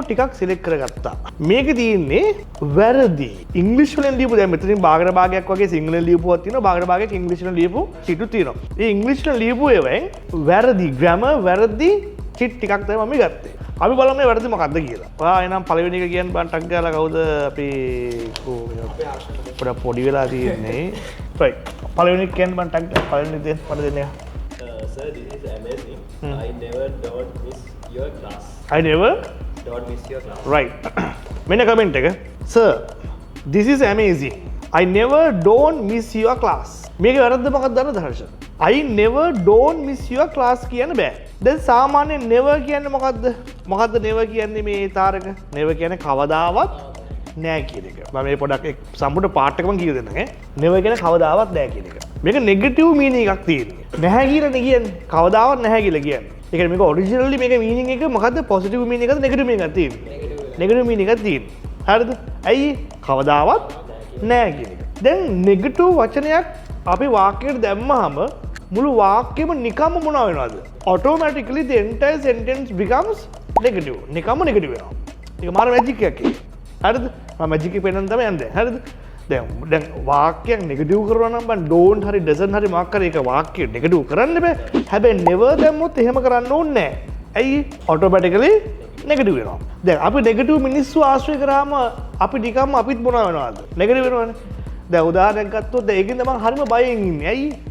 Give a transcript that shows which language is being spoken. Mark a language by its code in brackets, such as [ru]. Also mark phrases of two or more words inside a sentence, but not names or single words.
[si] ටිකක් සිලෙක්ට් කරගත්තා මේකේ තියෙන්නේ වැරදි ඉංග්‍රීසි වලින් ලියපු දැන් මෙතනින් බාගර භාගයක් වගේ සිංහලෙන් ලියපුවක් තියෙනවා බාගර භාගයක් ඉංග්‍රීසි වලින් ලියපු චිටු තියෙනවා මේ ඉංග්‍රීසි වලින් ලියපු ඒවායින් වැරදි ග්‍රැමර් වැරදි චිට් ටිකක් තමයි මම ගත්තේ අපි බලමු මේ වැරදි මොකක්ද කියලා ඔයා එනම් පළවෙනි එක කියන්න බං ටක් ගාලා කවුද අපි පොඩි වෙලා තියෙන්නේ right පළවෙනි එක කියන්න බං ටක් පළවෙනි දෙන්න මට දෙන්න [en] sir this is amazing I never don't miss your class I never don't miss your class [si] right මෙන්න කමෙන්ට් එක [en] sir this is amazing I never don't miss your class [si] මේකේ වැරද්ද මොකක්ද දන්නවද හර්ෂ [en] I never don't miss your class [si] කියන්න බෑ දැන් සාමාන්‍යයෙන් never කියන්නේ මොකද්ද never කියන්නේ මේ තාරක never කියන්නේ කවදාවත් නෑ කියන එක මම මේ පොඩක් සම්පූර්ණ පාර්ට් එකම කියලා දෙන්නම් never කියන්නේ කවදාවත් නෑ කියන එක මේක [en] negative meaning [si] එකක් තියෙන්නේ නැහැ කියලා නේ කියන්නේ කවදාවත් නැහැ කියලා කියන්නේ ඒ කියන්නේ මේක ඔරිජිනලි මේක මීනින් එක මොකද්ද [en] positive meaning [si] එකද [en] negative meaning [si] එකක් තියෙන්නේ [en] negative meaning [si] එකක් තියෙන්නේ හරිද ඇයි කවදාවත් නෑ කියන එක දැන් නෙගටිව් වචනයක් අපි වාක්‍යයට දැම්මහම මුළු වාක්‍යෙම නිකම්ම මොනවා වෙනවද [en] automatically the entire sentence becomes negative [si] නිකම්ම negative වෙනවා ඒක මාර මැජික් එකක් හරිද මම මැජික් එක පෙන්නන්න තමයි යන්නේ හරිද දැන් වාක්‍යයක් නෙගටිව් කරනවා නම් බන් don't හරි doesn't හරි මොකක් හරි ඒක වාක්‍ය නෙගටිව් කරන්න බෑ හැබැයි never දැම්මොත් එහෙම කරන්න ඕනේ නැහැ ඇයි [en] automatically negative [si] වෙනවා දැන් අපි negative මිනිස්සු ආශ්‍රය කරාම අපි නිකම්ම අපිත් මොනවා වෙනවද negative වෙනවනේ දැන් උදාහරණයක් ගත්තොත් ඒකෙන්ද මම හරිම බයෙන් ඉන්නේ ඇයි